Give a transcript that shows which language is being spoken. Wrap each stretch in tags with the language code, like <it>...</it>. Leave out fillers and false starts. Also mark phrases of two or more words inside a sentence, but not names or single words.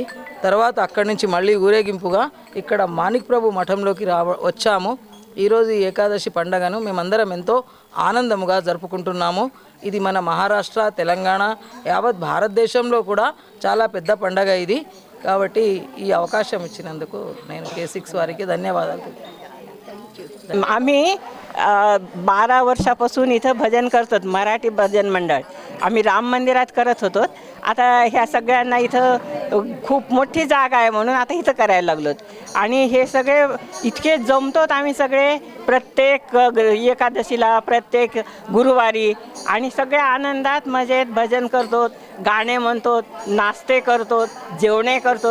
<te>తర్వాత అక్కడి నుంచి మళ్ళీ ఊరేగింపుగా ఇక్కడ మాణిక్ ప్రభు మఠంలోకి వచ్చాము. ఈరోజు ఈ ఏకాదశి పండుగను మేమందరం ఎంతో ఆనందముగా జరుపుకుంటున్నాము. ఇది మన మహారాష్ట్ర, తెలంగాణ, యావత్ భారతదేశంలో కూడా చాలా పెద్ద పండుగ ఇది. కాబట్టి ఈ అవకాశం इచ్చినందుకు నేను K6 వారికి ధన్యవాదాలు.</te> <mr>आम्ही 12 वर्षापासून इथं भजन करतो, मराठी भजन मंडळ. आम्ही राम मंदिरात करत होतो. आता ह्या सगळ्यांना इथं खूप मोठी जागा आहे म्हणून आता इथं करायला लागलो. आणि हे सगळे इतके जमतोत आम्ही सगळे प्रत्येक एकादशीला, प्रत्येक गुरुवारी आणि सगळ्या आनंदात मजेत भजन करतो, गाणे म्हणतो, नाश्ते करतो, जेवणे करतो.</mr>